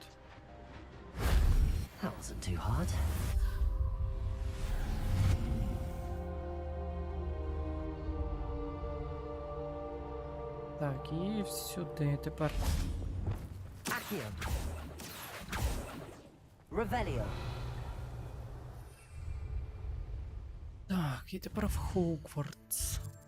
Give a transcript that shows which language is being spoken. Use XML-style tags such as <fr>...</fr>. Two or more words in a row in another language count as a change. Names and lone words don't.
<en>That wasn't too hard.</en> <uk>Так, і сюди тепер. Accio. Revelio. Так, і тепер в Хогвартс.</uk>